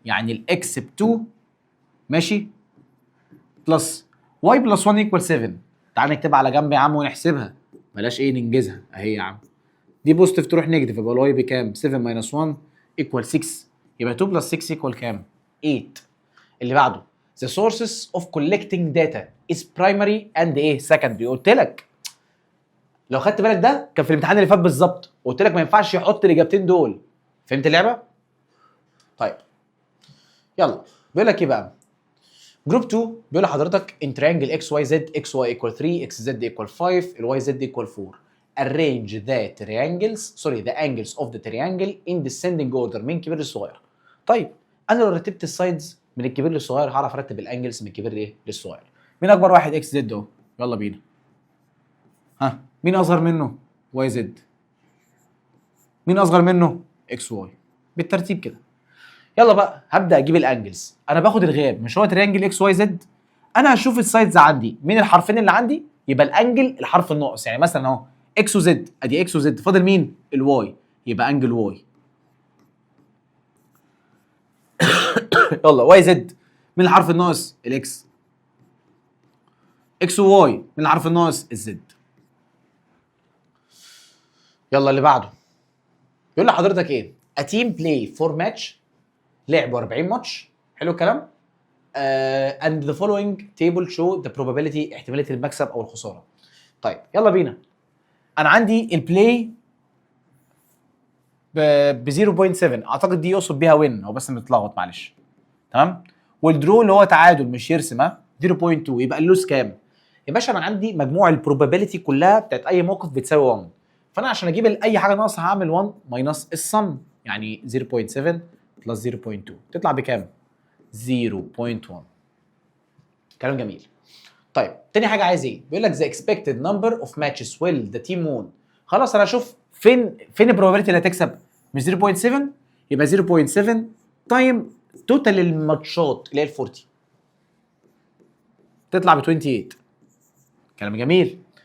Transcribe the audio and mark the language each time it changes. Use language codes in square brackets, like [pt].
[ar] يعني الاكس ب 2 ماشي بلس واي بلس 1 ايكوال 7. تعال نكتبها على جنب يا عم ونحسبها. بلاش ايه ننجزها اهي يا عم. دي بوزيتيف تروح نيجاتيف يبقى الواي بكام؟ 7 ماينس 1 ايكوال 6. يبقى 2 بلس 6 ايكوال كام؟ 8. اللي بعده [en] the sources of collecting data is primary and ايه secondary. [ar] قلت لك لو خدت بالك ده كان في الامتحان اللي فات بالظبط قلت لك ما ينفعش يحط الاجابتين دول. فهمت اللعبه؟ طيب يلا بيقول لك ايه بقى؟ جروب 2 بيقول لحضرتك [en] in triangle xyz xy equal 3 xz equal 5 الyz equal 4 arrange the the angles of the triangle in descending order [ar] من كبير للصغير. طيب انا لو رتبت السايدز من الكبير للصغير هعرف ارتب الانجلز من الكبير ايه للصغير. مين اكبر واحد؟ اكس زد اهو. يلا بينا. ها مين اصغر منه؟ واي زد. مين اصغر منه؟ اكس واي. بالترتيب كده. يلا بقى هبدا اجيب الانجلز. انا باخد الغاب مش هو تريانجل اكس واي زد. انا هشوف السايدز عندي مين الحرفين اللي عندي يبقى الانجل الحرف الناقص. يعني مثلا اهو اكس وزد ادي اكس وزد فاضل مين؟ الواي يبقى انجل واي. يلا واي زد مين الحرف الناقص؟ الاكس. اكس وواي مين الحرف الناقص؟ الزد. يلا اللي بعده يقول لحضرتك ايه؟ [en] A team play for match [ar] لعبوا 40 ماتش. حلو الكلام؟ [en] and the following table show the probability [ar] احتماليه المكسب او الخساره. طيب يلا بينا. انا عندي البلاي ب 0.7 اعتقد دي يقصد بيها وين هو بس متلخبط معلش. تمام؟ والدرو اللي هو تعادل مش يرسم 0.2 يبقى اللوس كام؟ يا باشا انا عندي مجموع البروبابيلتي كلها بتاعت اي موقف بتساوي 1. فانا عشان اجيب اي حاجه ناقصه هعمل 1 ماينس السم يعني 0.7 بلس 0.2 تطلع بكام؟ 0.1. كلام جميل. طيب تاني حاجه عايز ايه؟ بيقول لك [en] the expected number of matches will the team won. [ar] خلاص انا اشوف فين البروبابيلتي اللي هتكسب مش 0.7 يبقى 0.7 تايم توتال الماتشات اللي هي ال 40 تطلع ب 28. كلام جميل.